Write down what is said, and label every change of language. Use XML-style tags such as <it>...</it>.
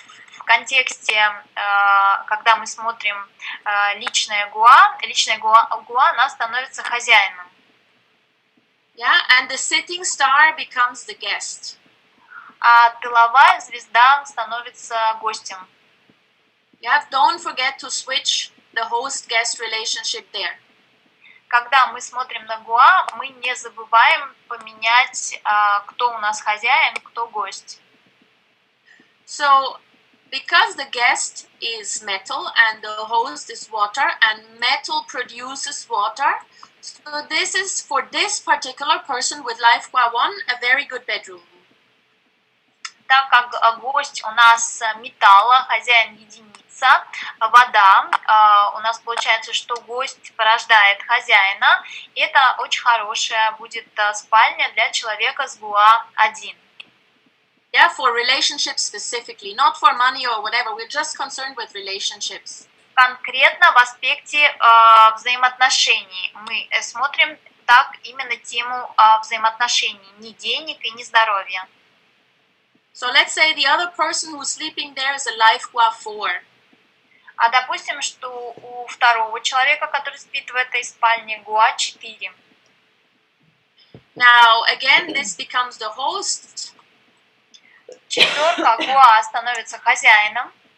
<ru>В контексте, когда мы смотрим личное ГУА, она становится хозяином.</ru> <en>Yeah, and the sitting star becomes the guest.</en> <ru>А тыловая звезда становится гостем.</ru> <en>Yeah, don't forget to switch the host-guest relationship there.</en> <ru>Когда мы смотрим на ГУА, мы не забываем поменять, кто у нас хозяин, кто гость.</ru> <en>So, because the guest is metal and the host is water, and metal produces water, so this is for this particular person with life gua 1 a very good bedroom.</en> <ru>Так как гость у нас металла, хозяин единица, вода, у нас получается, что гость порождает хозяина. Это очень хорошая будет спальня для человека с ГУА-1.</ru> <en>Yeah, for relationships specifically, not for money or whatever. We're just concerned with relationships.</en> <ru>Конкретно в аспекте взаимоотношений мы смотрим так именно тему взаимоотношений, не денег и не здоровья.</ru> <en>So let's say the other person who's sleeping there is a life gua 4.</en> <ru>А допустим, что у второго человека, который спит в этой спальне, ГУА-4.</ru> <en>Now, again, this becomes the host.</en> <ru>Четверка ГУА становится хозяином.</ru>